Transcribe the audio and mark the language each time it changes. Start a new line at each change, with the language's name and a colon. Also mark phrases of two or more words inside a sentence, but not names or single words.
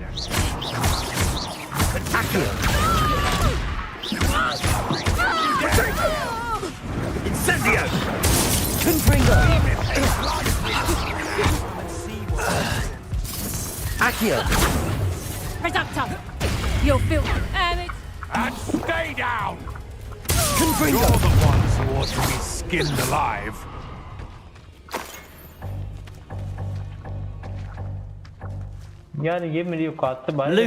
English: Accio! Incendio! Confringo! Accio! Reducto! You'll feel damage! And stay down! Confringo! You're the ones who ought to be skinned alive.
Hindi: यार ये मेरी औकात से बाहर है।